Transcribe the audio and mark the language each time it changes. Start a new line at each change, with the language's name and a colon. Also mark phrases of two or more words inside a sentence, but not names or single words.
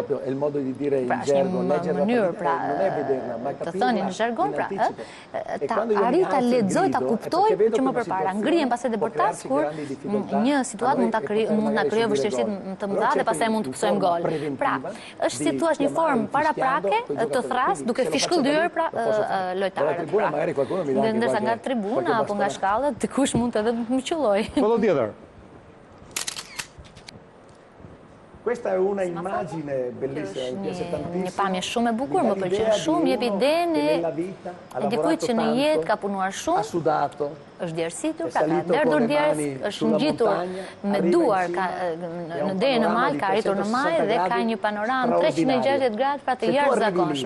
Albanian: Pra është një mënyrë pra të thënë në jargon pra ta arrit ta lexoj, ta kuptoj që më përpara ngrihen pastaj dhe kur një situatë mund ta krijojë vështirësi të mëdha dhe pastaj mund të pësojmë gol. Pra, është si thua një formë paraprake të thras duke fishkullyer pra lojtarët. Ndërsa nga tribuna apo nga shkallët dikush mund edhe të më qelloj. Foto tjetër.
Italian: Questa è una immagine bellissima, mi piace tantissimo.
Albanian: Një pamje shumë e bukur, më pëlqen shumë, jep idenë e dikujt që në jetë ka punuar shumë. Është djersitur, pra ka derdhur djerth, është ngjitur me duar në deri në mal, ka arritur në mal dhe ka një panoramë 360 gradë pra të jashtëzakonshme.